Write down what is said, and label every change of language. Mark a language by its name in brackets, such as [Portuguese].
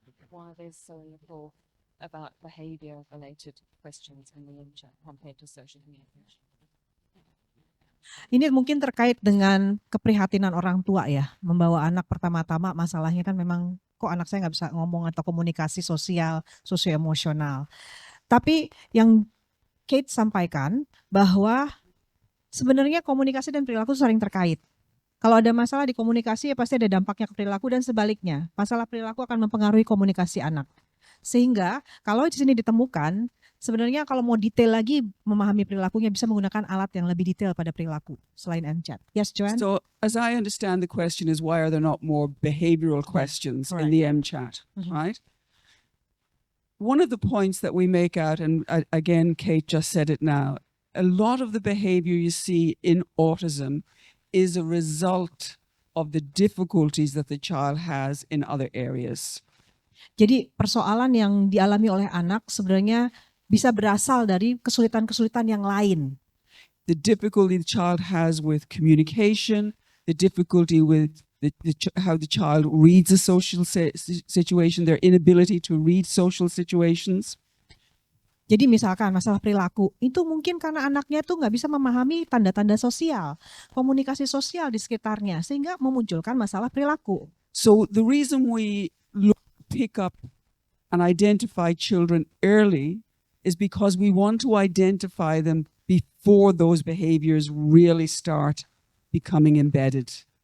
[English] Why there's so little about behavior-related questions in the MChat compared to social communication. [Indonesian] Ini mungkin terkait dengan keprihatinan orang tua ya, membawa anak pertama-tama masalahnya kan memang kok anak saya nggak bisa ngomong atau komunikasi sosial, sosioemosional. Tapi yang Kate sampaikan bahwa sebenarnya komunikasi dan perilaku sering terkait. Kalau ada masalah di komunikasi ya pasti ada dampaknya ke perilaku dan sebaliknya. Masalah perilaku akan mempengaruhi komunikasi anak. Sehingga kalau di sini ditemukan, sebenarnya kalau mau detail lagi memahami perilakunya bisa menggunakan alat yang lebih detail pada perilaku selain MChat. [English] Yes, Joanne? So, as I understand, the question is why are there not more behavioral questions correct. in the MChat, Mhm. right? One of the points that we make out, and again, Kate just said it now, a lot of the behavior you see in autism is a result of the difficulties that the child has in other areas. [Indonesian] Jadi persoalan yang dialami oleh anak sebenarnya bisa berasal dari kesulitan-kesulitan yang lain. [English] The difficulty the child has with communication, the difficulty with how the child reads a social situation, their inability to read social situations. [Indonesian] Jadi misalkan masalah perilaku, itu mungkin karena anaknya tuh nggak bisa memahami tanda-tanda sosial, komunikasi sosial di sekitarnya, sehingga memunculkan masalah perilaku. [English] So the reason we pick up and identify children early is because we want to identify them before those behaviors really start becoming embedded.